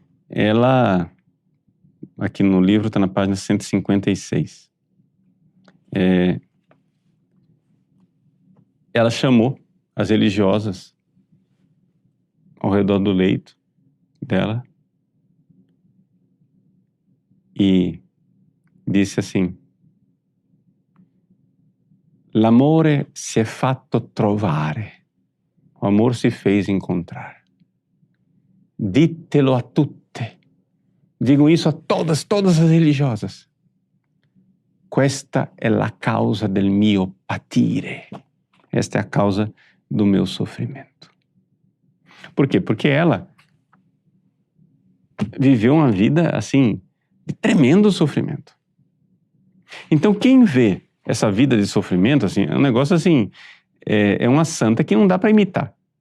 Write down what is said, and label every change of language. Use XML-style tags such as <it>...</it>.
<pt>Ela, aqui no livro está na página 156, ela chamou as religiosas ao redor do leito dela e disse assim:</pt> <it>l'amore si è fatto trovare,</it> <pt>o amor se fez encontrar.</pt> <it>Ditelo a tutte,</it> <pt>digam isso a todas as religiosas.</pt> <it>Questa è la causa del mio patire.</it> <pt>Esta é a causa do meu sofrimento. Por quê? Porque ela viveu uma vida, assim, de tremendo sofrimento. Então, quem vê essa vida de sofrimento, assim, é um negócio assim, é uma santa que não dá para imitar.</pt>